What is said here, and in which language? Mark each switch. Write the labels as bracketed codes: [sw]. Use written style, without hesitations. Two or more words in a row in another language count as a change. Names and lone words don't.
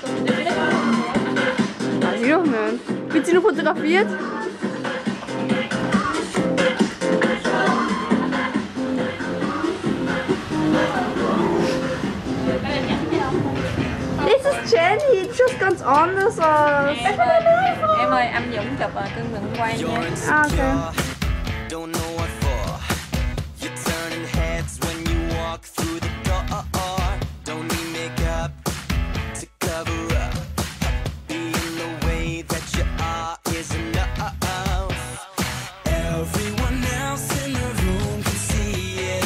[de] Weiß ich auch nicht. Wird sie noch fotografiert? Das ist Jenny, du schaust ganz anders aus. [vi] Em ơi, anh Dũng chụp cưng đừng quay nha. [en] Ah, okay. Don't know what for. You're turning heads when you walk through the door. Don't need makeup to cover up. Being the way that you are is enough. Everyone else in the room can see it.